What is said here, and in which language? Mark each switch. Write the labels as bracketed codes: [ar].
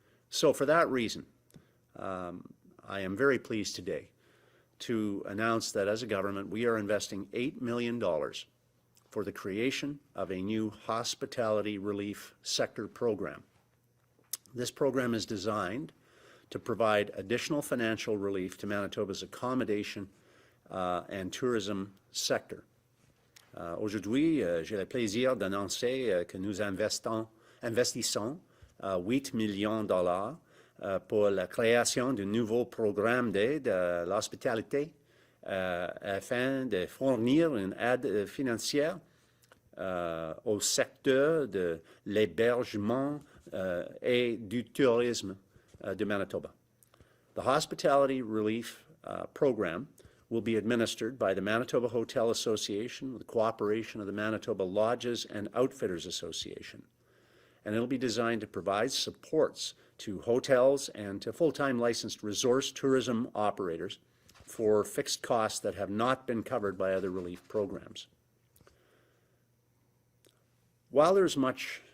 [en] So for that reason, I am very pleased today to announce that as a government, we are investing $8 million for the creation of a new hospitality relief sector program. This program is designed to provide additional financial relief to Manitoba's accommodation and tourism sector. [fr] Aujourd'hui, j'ai le plaisir d'annoncer que nous investissons 8 millions de dollars pour la création d'un nouveau programme d'aide à l'hospitalité afin de fournir une aide financière au secteur de l'hébergement et du tourisme de Manitoba. [en] The Hospitality Relief Program will be administered by the Manitoba Hotel Association with the cooperation of the Manitoba Lodges and Outfitters Association. And it'll be designed to provide supports to hotels and to full-time licensed resort tourism operators for fixed costs that have not been covered by other relief programs. While there's much